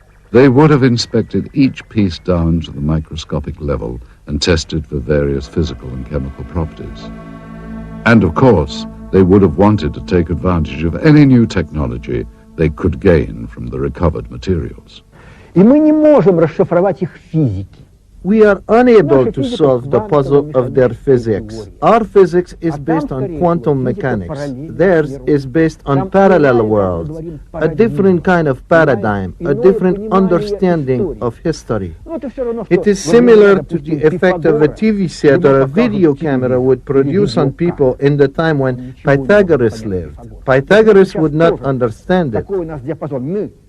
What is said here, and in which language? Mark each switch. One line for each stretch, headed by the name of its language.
English: They would have inspected each piece down to the microscopic level and tested for various physical and chemical properties. And of course, they would have wanted to take advantage of any new technology they could gain from the recovered materials.
Russian: И мы не можем расшифровать их физики.
English: We are unable to solve the puzzle of their physics. Our physics is based on quantum mechanics. Theirs is based on parallel worlds, a different kind of paradigm, a different understanding of history. It is similar to the effect of a TV set or a video camera would produce on people in the time when Pythagoras lived. Pythagoras would not understand it.